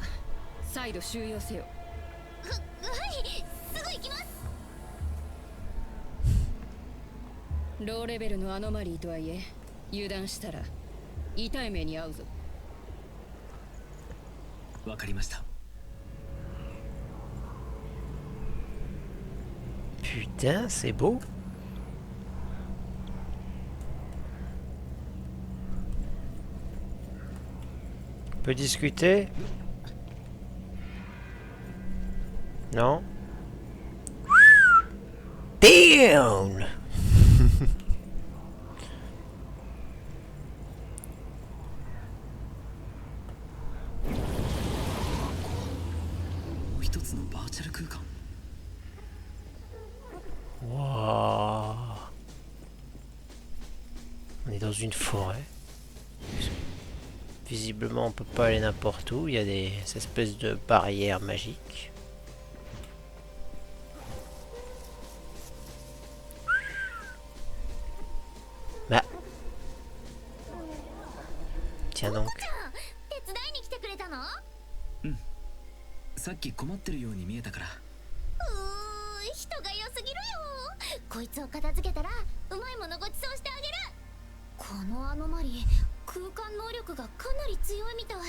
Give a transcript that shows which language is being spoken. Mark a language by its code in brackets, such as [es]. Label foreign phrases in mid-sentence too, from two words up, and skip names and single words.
[ja] 再度収容せよ。はい、すぐ行きます。ローレベルのアノマリーとはいえ、油断したら痛い目に遭うぞ。わかりました。 [fr] Putain, c'est beau. On peut discuter? Non? [en] Damn! [ja] 一つのバーチャル空間。 [fr] Wow. On est dans une forêt. Visiblement, on peut pas aller n'importe où. Il y a des espèces de barrières magiques. Bah. Tiens donc. [ja] 手伝いに来てくれたの？さっき困ってるように見えたから。人が良すぎるよ。こいつを片付けたらうまいものごちそうしてあげる。このアノマリー、空間能力がかなり強いみたい。